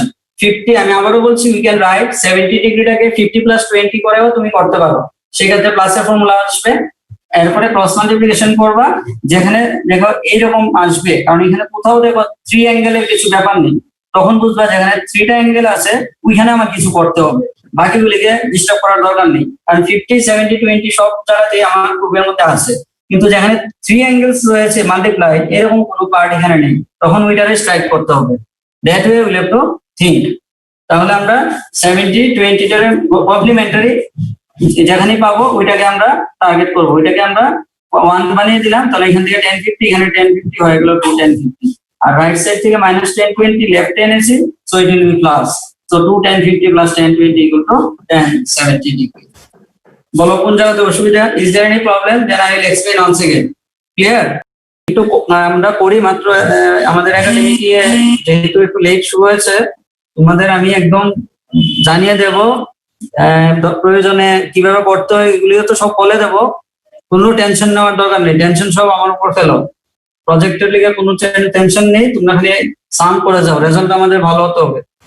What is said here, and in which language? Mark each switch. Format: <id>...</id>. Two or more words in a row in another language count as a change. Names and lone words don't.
<bn>50 আমি আবারও বলছি,</bn> <en>we can write</en> <bn>70 ডিগ্রিটাকে 50 plus 20 করেও তুমি করতে পারো, সেক্ষেত্রে প্লাসের ফর্মুলা আসবে, এরপরে</bn> <en>cross multiplication</en> <bn>করবা, যেখানে দেখো এইরকম আসবে, কারণ এখানে কোথাও দেখো 3 অ্যাঙ্গেলের কিছু ব্যাপার নেই, তখন বুঝবা যেখানে 3টা অ্যাঙ্গেল আছে ওইখানে আমার কিছু করতে হবে, বাকিগুলিকে ডিস্টার্ব করার দরকার নেই, কারণ 50 70 20 সব জায়গাতেই আমার গ্রুপের মধ্যে আছে, কিন্তু যেখানে 3 অ্যাঙ্গেলস রয়েছে মাল্টিপ্লাই, এরকম কোনো পার্ট এখানে নেই, তখন ওইটারে স্ট্রাইক করতে হবে।</bn> <en>that way will have to think.</en> <bn>তাহলে আমরা 70 20টার কমপ্লিমেন্টারি যেখানেই পাবো ওইটাকে আমরা টার্গেট করবো, ওইটাকে আমরা 1 বানিয়ে দিলাম, তাহলে এখান থেকে tan 50, এখানে tan 50 হয়ে গেল 2 tan 50, আর</bn> <en>right side</en> <bn>থেকে মাইনাস tan 20 লেফটে এনেছি,</bn> <en>so it will be plus, so 2 tan 50 plus tan 20 equal to tan 70</en> <bn>ডিগ্রি। বলো কোন জায়গাতে অসুবিধা,</bn> <en>is there any problem, then I will explain once again। ক্লিয়ার?</en> <bn>একটু আমরা করি মাত্র, আমাদের একাডেমি গিয়ে যেহেতু একটু লেট শুরু হয়েছে, তোমাদের আমি একদম জানিয়ে দেব, প্রয়োজনে কিভাবে করতে হয় এগুলিও তো সব বলে দেবো, কোনো টেনশন নেওয়ার দরকার নেই, টেনশন সব আমার উপর ফেলো, প্রজেক্টের লিগে কোনো টেনশন নেই, তোমরা খালি সাম করে যাও, রেজাল্ট আমাদের ভালো হতে হবে।</bn>